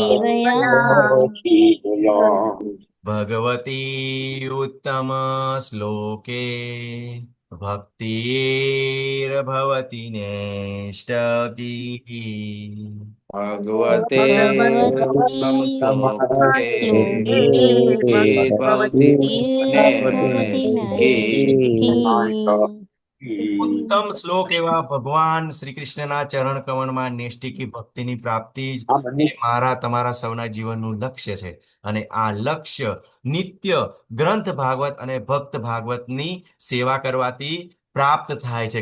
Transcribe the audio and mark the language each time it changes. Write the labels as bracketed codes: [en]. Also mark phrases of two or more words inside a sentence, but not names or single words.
[sa] भगवती उत्तम श्लोके भक्तिर्भवति नैष्टकी. भगवते उत्तम श्लोके भवति नैष्ठिकी. [gu] ઉત્તમ શ્લોક એવા ભગવાન શ્રી કૃષ્ણના ચરણ કમળમાં નૈષ્ઠિકી ભક્તિની પ્રાપ્તિ જ એ મારા તમારા સૌના જીવનનું લક્ષ્ય છે. અને આ લક્ષ્ય નિત્ય ગ્રંથ ભાગવત અને ભક્ત ભાગવતની સેવા કરવાથી પ્રાપ્ત થાય છે.